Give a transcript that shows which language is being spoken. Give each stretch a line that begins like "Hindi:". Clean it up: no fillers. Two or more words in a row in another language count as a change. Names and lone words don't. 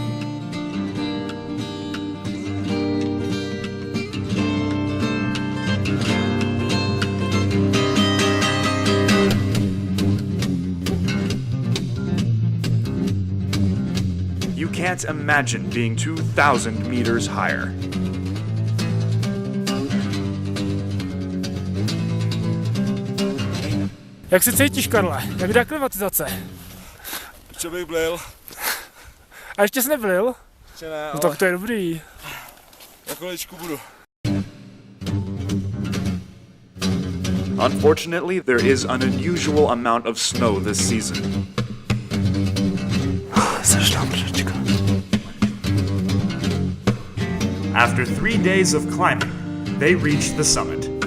English: You can't imagine being 2,000 meters higher.
Czech: Jak se cítíš, Karle? Jak jde aklimatizace? Co bych byl? A ještě jsi nebyl? Ještě ne, No tak to je dobrý. Na kolečku budu.
English: Unfortunately, there is an unusual amount of snow this season. After 3 days of climbing, they reach the summit.